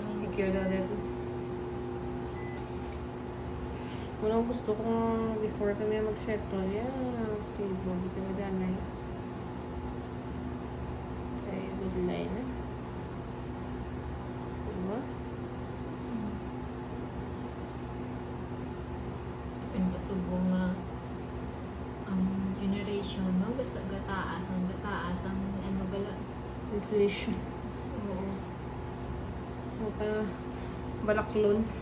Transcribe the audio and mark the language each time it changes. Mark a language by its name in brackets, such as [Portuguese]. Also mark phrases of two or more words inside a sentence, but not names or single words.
[Filipino] Secure daw din. Unang gusto kong before kami mag-settle, stable, di kami danay. Ay, deadline na. Diba? Pinapasubo nga ang generation, no? [Hiligaynon] Gataas ang ano bala. Inflation. Oo. Maka balaklon.